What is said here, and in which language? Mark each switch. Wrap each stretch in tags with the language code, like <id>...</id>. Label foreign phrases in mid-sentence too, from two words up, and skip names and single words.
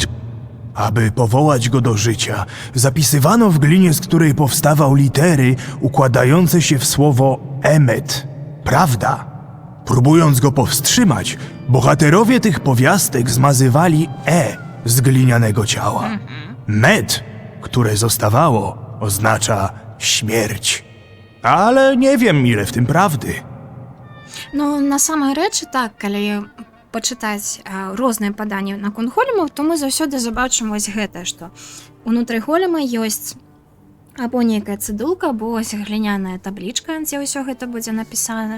<pl>Aby powołać go do życia, zapisywano w glinie, z której powstawał litery układające się w słowo emet, prawda. Próbując go powstrzymać, bohaterowie tych powiastek zmazywali z glinianego ciała. Met, które zostawało, oznacza śmierć. Ale nie wiem, ile w tym prawdy.</pl> <be>Ну, на самай рэчы, так, калі пачытаць розныя паданні наконт големаў, то мы заўсёды забачым вось гэта, што унутры голема ёсць або нейкая цыдулка, або ось гліняная таблічка, дзе ўсё гэта будзе напісана.</be>